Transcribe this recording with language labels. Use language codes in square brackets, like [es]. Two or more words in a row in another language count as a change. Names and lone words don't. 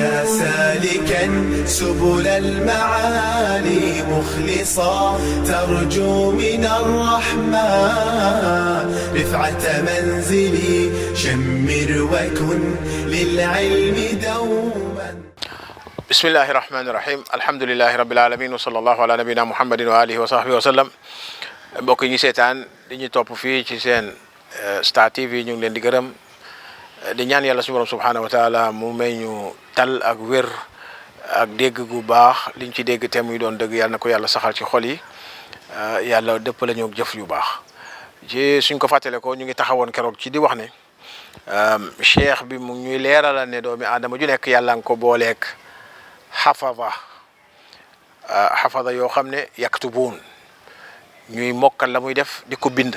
[ar] سالكا سبل المعالي مخلصا ترجو من الرحمن رفعة منزلي شمر وكن للعلم دوما. بسم الله الرحمن الرحيم الحمد لله رب العالمين وصلى الله على نبينا محمد وآله وصحبه وسلم. [wo] mbokk yi ñu seetaan di ñu topp fii ci seen Star TV ñu ngi leen di gërëm di ñaan yàlla suñu borom [ar] سبحانه و [wo] taala mu may ñu tal ak wér ak dégg gu baax liñ ci dégg te muy doon dëgg yàlla na ko yàlla saxal ci xol yi yàlla dëpp la ñu jëf yu baax ci suñ ko fàttale ko ñu ngi taxawoon keroog ci di wax ne cheikh bi mu ñuy leeralal ne doomi aadama ju nekk yàlla nga ko booleeg xafada yoo xam ne yaktubuun ñuy mokkal la muy def di ko bind.